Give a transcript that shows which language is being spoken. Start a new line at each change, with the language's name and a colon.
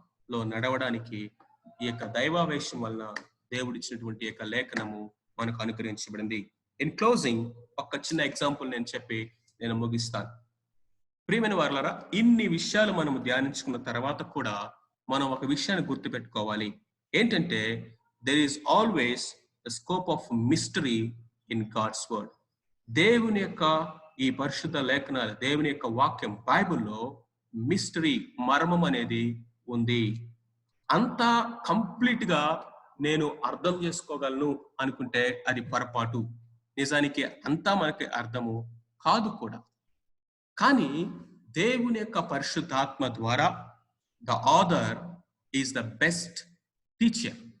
Telugu: లో నడవడానికి ఈ యొక్క దైవావేశం వలన దేవుడిచ్చినటువంటి యొక్క లేఖనము మనకు అనుగ్రహించబడింది.
English: in closing
Telugu: ఒక చిన్న ఎగ్జాంపుల్ నేను చెప్పి నేను ముగిస్తాను. ప్రియమైన వారలారా, ఇన్ని విషయాలు మనము ధ్యానించుకున్న తర్వాత కూడా మనం ఒక విషయాన్ని గుర్తుపెట్టుకోవాలి. ఏంటంటే
English: there is always the scope of mystery in God's word.
Telugu: దేవుని యొక్క ఈ పరిశుద్ధ లేఖనాలు, దేవుని యొక్క వాక్యం బైబిల్లో మిస్టరీ, మర్మం అనేది ఉంది. అంతా కంప్లీట్ గా నేను అర్థం చేసుకోగలను అనుకుంటే అది పొరపాటు. నిజానికి అంతా మనకి అర్థము కాదు కూడా. కానీ దేవుని యొక్క పరిశుద్ధాత్మ ద్వారా
English: The author is the best teacher.